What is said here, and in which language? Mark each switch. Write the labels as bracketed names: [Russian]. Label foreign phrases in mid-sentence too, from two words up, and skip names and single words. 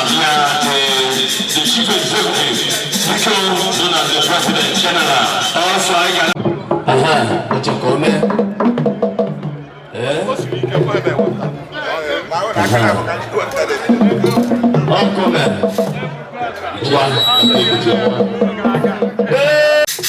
[English] The chief executive, Biko, known as the president general. Also, I got. [Yoruba] Aha, o ti kọ mẹ. Eh? Aha. Ọ kọ mẹ. Wa, ẹ kọ mẹ. Hey!